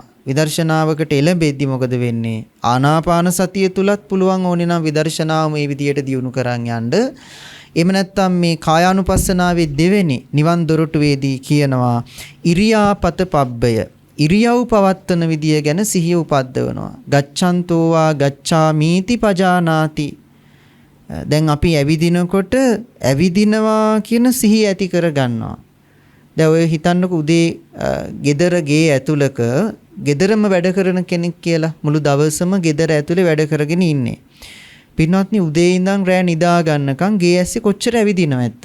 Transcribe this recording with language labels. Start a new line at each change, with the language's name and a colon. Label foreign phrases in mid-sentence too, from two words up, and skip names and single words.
Sinhala: විදර්ශනාවකට එළඹෙද්දි මොකද වෙන්නේ? ආනාපාන සතිය තුලත් පුළුවන් ඕනේ නම් විදර්ශනාව මේ විදියට දියුණු කරන් යන්න. එහෙම නැත්නම් මේ කායානුපස්සනාවේ දෙවෙනි නිවන් දොරටුවේදී කියනවා
Pali: ඉරියාපත පබ්බය.
Sinhala: ඉරියව් පවත්තන විදිය ගැන සිහිය උපද්දවනවා.
Pali: ගච්ඡන්තෝ වා ගච්ඡාමීති පජානාති.
Sinhala: දැන් අපි ඇවිදිනකොට ඇවිදිනවා කියන සිහිය ඇති කර ගන්නවා. දැන් ඔය හිතන්නකො උදේ gedara ගේ ඇතුළක ගෙදරම වැඩ කරන කෙනෙක් කියලා මුළු දවසම ගෙදර ඇතුලේ වැඩ කරගෙන ඉන්නේ. පින්වත්නි උදේ ඉඳන් රෑ නිදා ගන්නකම් ගේ ඇස්සේ කොච්චර ඇවිදිනවද?